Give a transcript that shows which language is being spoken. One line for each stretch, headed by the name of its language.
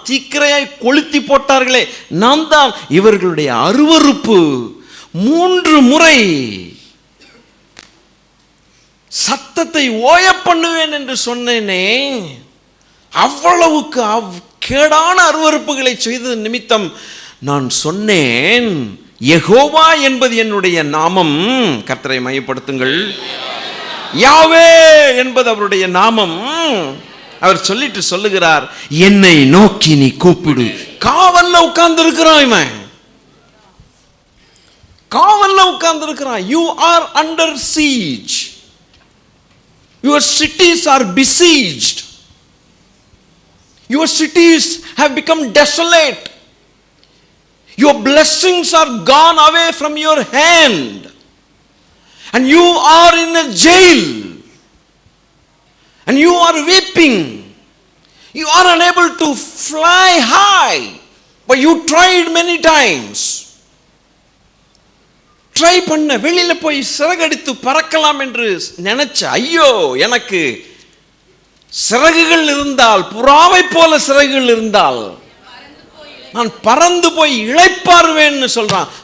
Tamil: தீக்கிரையாய் கொளுத்தி போட்டார்களே நாம் தான். இவர்களுடைய அருவருப்பு 3 முறை சத்தத்தை ஓய பண்ணுவேன் என்று சொன்னேனே, அவ்வளவுக்கு கேடான அருவருப்புகளை செய்த நிமித்தம் நான் சொன்னேன், யெகோவா என்பது என்னுடைய நாமம். கர்த்தரை மையப்படுத்துங்கள். யாவே என்பது அவருடைய நாமம். அவர் சொல்லிட்டு சொல்லுகிறார், என்னை நோக்கி நீ கூப்பிடு. காவல்ல உட்கார்ந்து இருக்கிறான் இவன், காவல்ல உட்கார்ந்து இருக்கிறான்.
English: You are under siege. Your cities are besieged. Your cities have become desolate. Your blessings are gone away from your hand. And you are in a jail. And you are weeping. You are unable to fly high. But you tried many times.
Tamil: Try பண்ண, வெளியில போய் சிறகடித்து பறக்கலாம் என்று நினைச்ச. ஐயோ, எனக்கு சிறகுகள் இருந்தால், புறாவை போல சிறகுகள் இருந்தால் நான் பறந்து போய் இளைப்பாறுவேன்னு சொல்றான்.